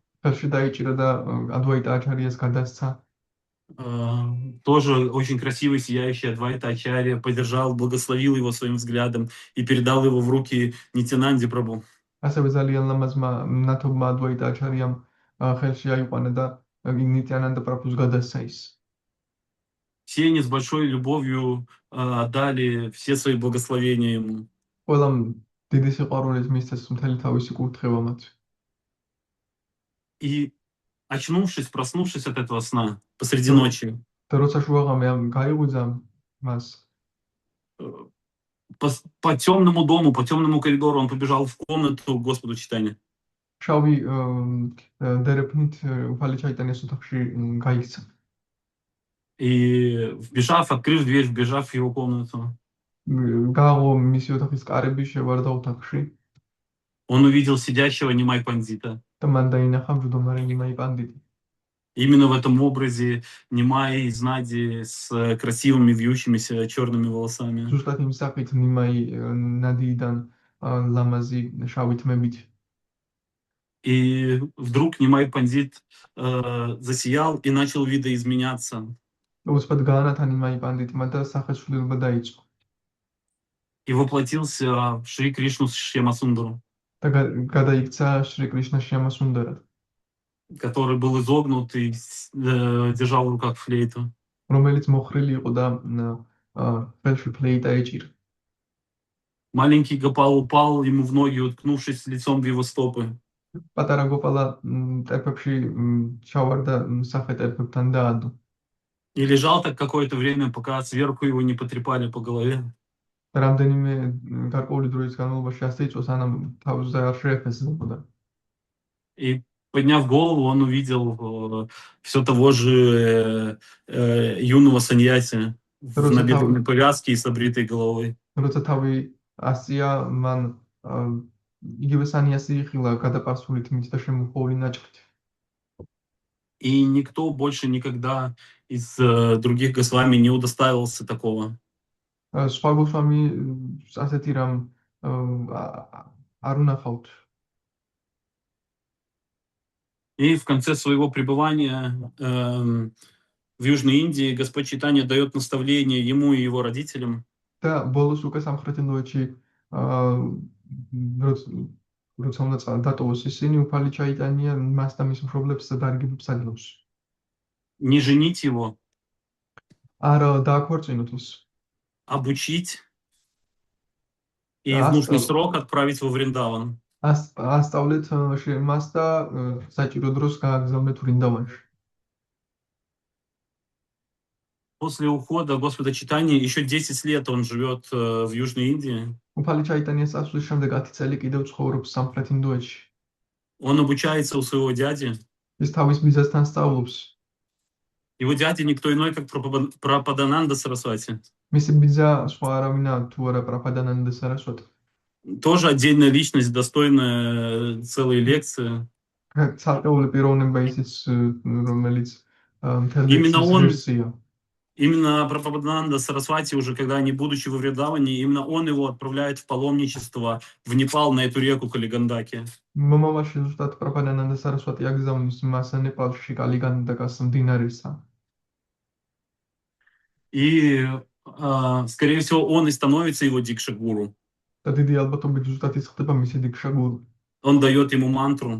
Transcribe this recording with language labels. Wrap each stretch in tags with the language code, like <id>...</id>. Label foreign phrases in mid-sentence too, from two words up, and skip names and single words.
<ka>ხელში დაიჭირა და ადვაიტა აჩარიას გადასცა.</ka> <ru>Тоже очень красивый, сияющий Адвайта Ачарья, подержал, благословил его своим взглядом и передал его в руки Нитянанди Прабху.</ru> <ka>ასევე ძალიან ლამაზმა ნათობმა ადვაიტა აჩარიამ ხელში აიყვანა და ნიტიანანდა პრაბჰუს გადასცა ის.</ka> <ru>Все они с большой любовью отдали все свои благословения ему.</ru> <ka>ყველამ დიდი სიყვარულით მისცეს მთელი თავისი კურთხევა მათ.</ka> <ru>И очнувшись, проснувшись от этого сна посреди ночи,</ru> <ka>და როცა შუაღამე გაიღვიძა მას,</ka> <ru>по темному дому, по темному коридору он побежал в комнату к Господу Чайтанье.</ru> <ka>შავი დერეფნით უფალი ჩაიტანიას ოთახში გაიქცა.</ka> <ru>И вбежав, открыв дверь, вбежав в его комнату,</ru> <ka>გააღო მისი ოთახის კარები, შევარდა ოთახში.</ka> <ru>Он увидел сидящего Нимай Пандита.</ru> <ka>და მან დაინახა მჯდომარე ნიმაი პანდიტი.</ka> <ru>Именно в этом образе Нимай из Нади с красивыми вьющимися черными волосами.</ru> <ka>ზუსტად იმ სახით ნიმაი ნადიიდან ლამაზი შავი თმებით.</ka> <ru>И вдруг Нимай Пандит засиял и начал видоизменяться.</ru> <ka>უცბად გაანათა ნიმაი პანდიტმა და სახეცვლილება დაიწყო.</ka> <ru>И воплотился в Шри Кришну Шьямасундару,</ru> <ka>და გადაიქცა შრი კრიშნა შიამასუნდარად,</ka> <ru>который был изогнут и держал в руках флейту.</ru> <ka>რომელიც მოხრილი იყო და ხელში ფლეიტა ეჭირა.</ka> <ru>Маленький Гопал упал ему в ноги, уткнувшись лицом в его стопы.</ru> <ka>პატარა გოპალა ტერფებში ჩავარდა სახე ტერფებთან დაადო.</ka> <ru>И лежал так какое-то время, пока сверху его не потрепали по голове.</ru> <ka>რამდენიმე გარკვეული დროის განმავლობაში ასე იწვას, სანამ თავზე არ შეეფესებოდა.</ka> <ru>И подняв голову, он увидел все того же юного саньяси в</ru> <ka>როცა თავი</ka> <ru>набедренной повязке и с обритой головой.</ru> <ka>როცა თავი ასია, მან იგივე სანიასი იხილა გადაპარსულით მით და შემოხეული ნაჭრით.</ka> <ru>И никто больше никогда из других Госвами не удостаивался такого.</ru> <ka>სხვა გოსვამი ასეთი რამ არ უნახავთ.</ka> <ru>И в конце своего пребывания в Южной Индии Господь Чайтанья дает наставление ему и его родителям.</ru> <ka>და ბოლოს უკვე სამხრეთ ინდოეთში როცა უნდა დატოვოს ისინი, უფალი ჩაიტანია მას და მის მშობლებს დარგებებს აძლევს.</ka> <ru>Не женить его,</ru> <ka>არ დააქორწინოთ ის.</ka> <ru>обучить и в нужный срок отправить во Вриндаван.</ru> <ka>ასწავლეთ მას და საჭირო დროს გააგზავნეთ ვრინდავანში.</ka> <ru>После ухода Господа Чайтаньи еще 10 лет он живет в Южной Индии.</ru> <ka>უფალი ჩაიტანიას წასვლის შემდეგ 10 წელი კიდევ ცხოვრობს სამხრეთ ინდოეთში.</ka> <ru>Он обучается у своего дяди.</ru> <ka>ის თავის მიზეზთან სწავლობს.</ka> <ru>Его дядя никто иной, как Прабхадананда Сарасвати.</ru> <ka>მისი ბიძა სხვა არავინა თუ არა პრაბჰადანანდა სარასვატი.</ka> <ru>Тоже отдельная личность, достойная целой лекции.</ru> <ka>ცალკეული პიროვნება ისიც რომელიც</ka> <ru>Именно Прабхадананда Сарасвати, уже когда они, будучи во Вриндаване, именно он его отправляет в паломничество в Непал на эту реку Калигандаки.</ru> <ka>მომავალში ზუსტად პრაბჰადანანდა სარასვატი აგზავნის მას ნეპალში კალიგანდაკას მდინარესა.</ka> <ru>И, скорее всего, он и становится его дикша-гуру.</ru> <ka>და დიდი ალბათობით ზუსტად ის ხდება მისი დიქშა-გურუ.</ka> <ru>Он дает ему мантру.</ru>